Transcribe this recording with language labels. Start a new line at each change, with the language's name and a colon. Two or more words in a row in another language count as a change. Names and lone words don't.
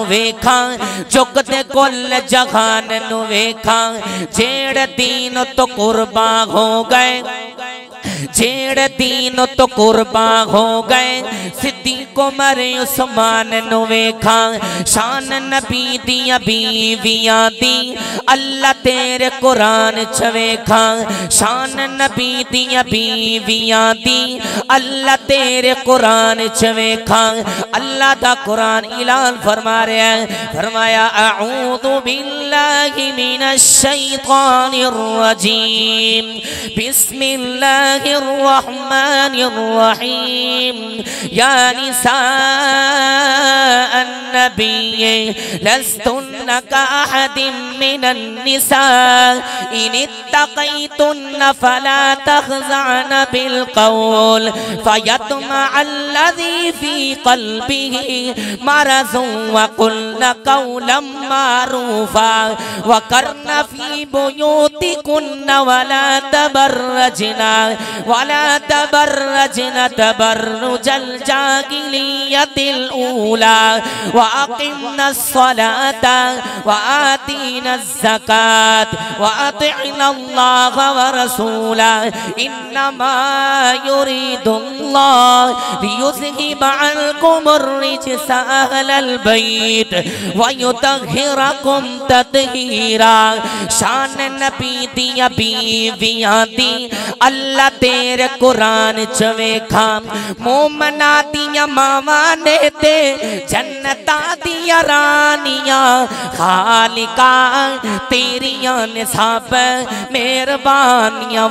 Punjabi: ਵੇਖਾ ਚੁਕਦੇ ਕੁਲ ਜਹਾਨ ਨੂੰ ਵੇਖਾ, ਜਿਹੜੇ ਦੀਨ ਤੋਂ ਕੁਰਬਾ ਹੋ ਗਏ, ਜਿਹੜੇ ਦੀਨ ਤੋਂ ਕੁਰਬਾ ਹੋ ਗਏ, ਸਿੱਦੀਕ ਉਮਰ ਉਸਮਾਨ ਨੂੰ ਵੇਖਾ, ਸ਼ਾਨ ਨਬੀ ਦੀਆਂ ਬੀਵੀਆਂ ਦੀ ਅੱਲਾਹ ਤੇਰੇ ਕੁਰਾਨ ਚ ਵੇਖਾ, ਸ਼ਾਨ ਨਬੀ ਦੀਆਂ ਬੀਵੀਆਂ ਦੀ ਅੱਲਾਹ ਤੇਰੇ ਕੁਰਾਨ ਚ ਵੇਖਾ। ਅੱਲਾਹ ਦਾ ਕੁਰਾਨ ਐਲਾਨ ਫ਼ਰਮਾ ਰਿਹਾ ਹੈ, ਫ਼ਰਮਾਇਆ
Arabic: أعوذ بالله من الشيطان الرجيم، بسم الله الرحمن الرحيم، يا نساء النبي لستن كأحد من النساء، إن اتقيتن فلا تخضعن بالقول فيطمع الذي في قلبه مرض وقلن قولا معروفا وقرن في بيوتكن ولا تبرجن تبرج الجاهلية الأولى وأقمن الصلاة وآتين الزكاة وأطعن الله ورسوله، إنما يريد الله ليذهب عنكم الرجس أهل البيت ويطهركم تطهيرا.
Punjabi: ਸ਼ਾਨ ਨਬੀ ਦੀਆਂ ਬੀਵੀਆਂ ਦੀ ਅੱਲਾਹ ਤੇਰੇ ਕੁਰਾਨ ਚ ਵੇਖਾ, ਮੋਮਨਾ ਦੀਆਂ ਮਾਵਾਂ ਨੇ ਤੇ ਜੰਨਤਾਂ ਦੀਆਂ ਰਾਣੀਆਂ, ਖ਼ਾਲਿਕਾ ਤੇਰੀਆਂ ਨੇ ਸਭ ਮਿਹਰਬਾਨੀਆਂ।